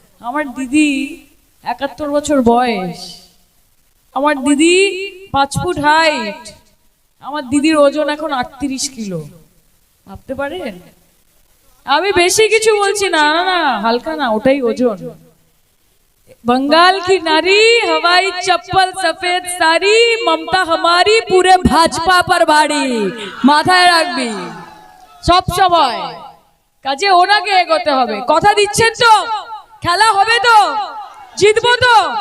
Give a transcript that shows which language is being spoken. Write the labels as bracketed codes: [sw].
[bn] আমার দিদি 71 বছর বয়স, আমার দিদি 5 ফুট হাইট, আমার দিদির ওজন এখন 38 কিলো। ভাবতে পারেন? আমি বেশি কিছু বলছি না, না না হালকা না, ওটাই ওজন। [hi] बंगाल की नारी, हवाई चप्पल सफेद साड़ी, ममता हमारी पूरे भाजपा पर भारी। [bn] মাথায় রাখবি সব সময়, কাজে ওনাকে এগোতে হবে। কথা দিচ্ছেন তো? খেলা হবে তো? জিতবো তো?